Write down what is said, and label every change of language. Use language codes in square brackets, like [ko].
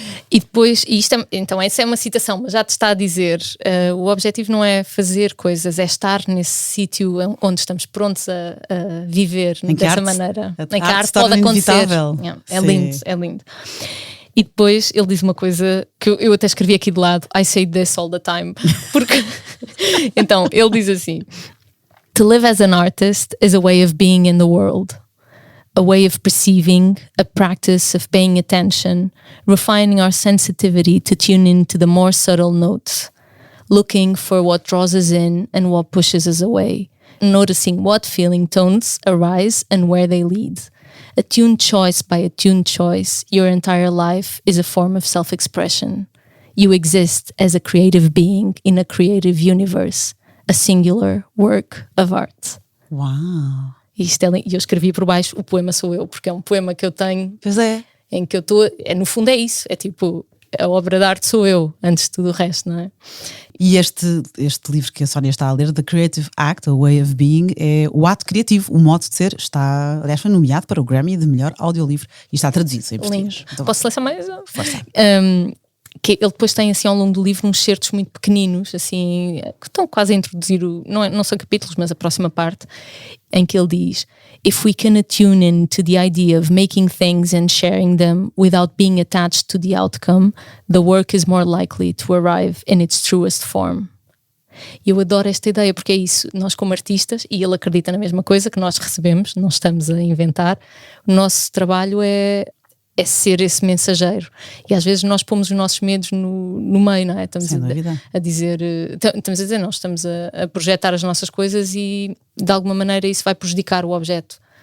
[pt] E depois, então essa é uma citação, mas já te está a dizer, o objetivo não é fazer coisas, é estar nesse sítio onde estamos prontos a viver dessa maneira. Em que a arte pode acontecer. É lindo, é lindo. E depois ele diz uma coisa que eu até escrevi aqui de lado: [en] I say this all the time. [pt] Porque então ele diz assim: [en] "To live as an artist is a way of being in the world. A way of perceiving, a practice of paying attention, refining our sensitivity to tune into the more subtle notes, looking for what draws us in and what pushes us away, noticing what feeling tones arise and where they lead. Attuned choice by attuned choice, your entire life is a form of self-expression. You exist as a creative being in a creative universe, a singular work of art." [pt] Uau! E eu escrevi por baixo: "O poema sou eu", porque é um poema que eu tenho. Pois é. Em que eu estou. No fundo é isso. É tipo, a obra de arte sou eu, antes de tudo o resto, não é? E este livro que a Sónia está a ler, The Creative Act, A Way of Being, é o ato criativo, o modo de ser. Aliás, foi nomeado para o Grammy de melhor audiolivro e está traduzido em português. Então, posso ler mais? Força. Que ele depois tem assim ao longo do livro uns certos muito pequeninos, assim, que estão quase a introduzir não são capítulos, mas a próxima parte, em que ele diz: [en] If we can attune in to the idea of making things and sharing them without being attached to the outcome, the work is more likely to arrive in its truest form. [pt] E eu adoro esta ideia, porque é isso, nós como artistas, e ele acredita na mesma coisa que nós recebemos, não estamos a inventar, o nosso trabalho é ser esse mensageiro. E às vezes nós pomos os nossos medos no meio, não é? Estamos a dizer, não, estamos a projetar as nossas coisas e de alguma maneira isso vai prejudicar o objeto.